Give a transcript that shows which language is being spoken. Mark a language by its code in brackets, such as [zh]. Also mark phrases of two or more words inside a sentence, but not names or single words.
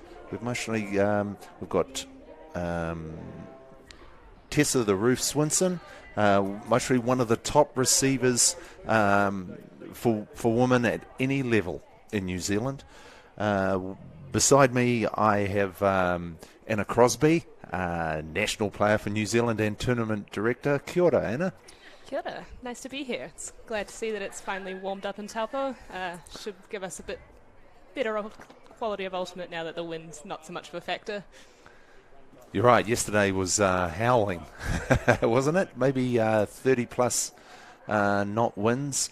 [en] We've got Tessa the Roof Swinson, mostly one of the top receivers for women at any level in New Zealand. Beside me, I have Anna Crosby, national player for New Zealand and tournament director. [mi] Kia ora, Anna. Kia ora. [en] Nice to be here. It's glad to see that it's finally warmed up in Taupo. Should give us a bit better quality of ultimate now that the wind's not so much of a factor. You're right. Yesterday was howling, wasn't it? Maybe 30 plus knot winds.